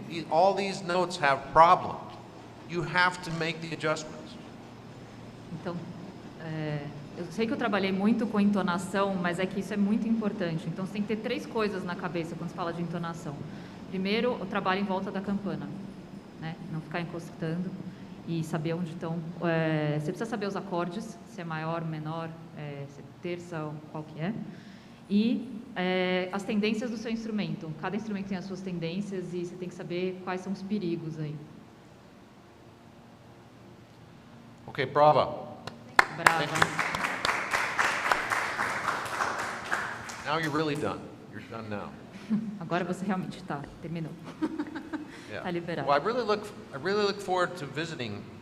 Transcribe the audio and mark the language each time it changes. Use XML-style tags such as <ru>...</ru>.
<en>All these notes have problems. You have to make the adjustments.</en> <pt>Então, eu sei que eu trabalhei muito com entonação, mas é que isso é muito importante. Então, você tem que ter 3 coisas na cabeça quando se fala de entonação. Primeiro, o trabalho em volta da campana, né? Não ficar encostando e saber onde estão. Você precisa saber os acordes, se é maior, menor, se é terça, qual que é. E as tendências do seu instrumento. Cada instrumento tem as suas tendências e você tem que saber quais são os perigos aí.</pt> <en>Okay, bravo.</en> <it>Brava.</it> <en>Now you're really done. You're done now.</en> <pt>Agora você realmente terminou.</pt> <en>Yeah.</en> <pt>Tá liberado.</pt> <en>Well, I really look forward to visiting</en>